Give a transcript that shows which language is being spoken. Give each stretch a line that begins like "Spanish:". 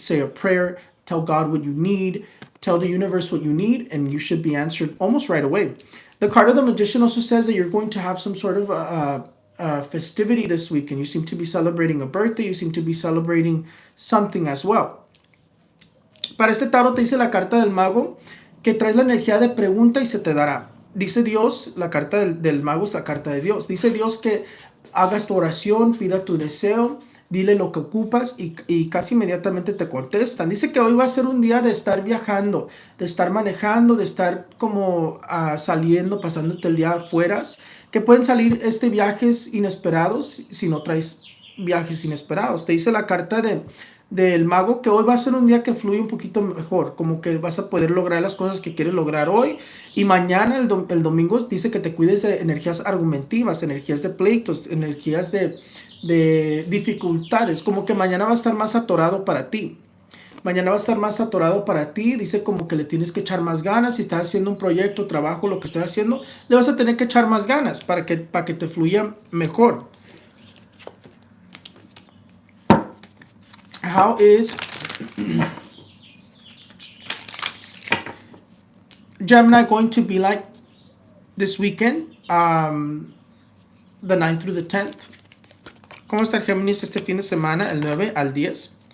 English: Say a prayer, tell God what you need, tell the universe what you need, and you should be answered almost right away. The card of the Magician also says that you're going to have some sort of festivity this week, and you seem to be celebrating a birthday, you seem to be celebrating something as well.
Spanish: Para este tarot te dice la carta del mago que traes la energía de pregunta y se te dará. Dice Dios, la carta del mago es la carta de Dios. Dice Dios que hagas tu oración, pida tu deseo, dile lo que ocupas y casi inmediatamente te contestan. Dice que hoy va a ser un día de estar viajando, de estar manejando, de estar como saliendo, pasándote el día afuera. Que pueden salir viajes inesperados si no traes viajes inesperados. Te dice la carta del mago que hoy va a ser un día que fluye un poquito mejor, como que vas a poder lograr las cosas que quieres lograr hoy, y mañana el domingo dice que te cuides de energías argumentivas, energías de pleitos, energías de dificultades, como que mañana va a estar más atorado para ti. Mañana va a estar más atorado para ti. Dice como que le tienes que echar más ganas. Si estás haciendo un proyecto, trabajo, lo que estás haciendo, le vas a tener que echar más ganas para que te fluya mejor.
English: How is Gemini going to be like this weekend? The 9th through the 10th.
Spanish: ¿Cómo está Géminis este fin de semana, el 9 al 10?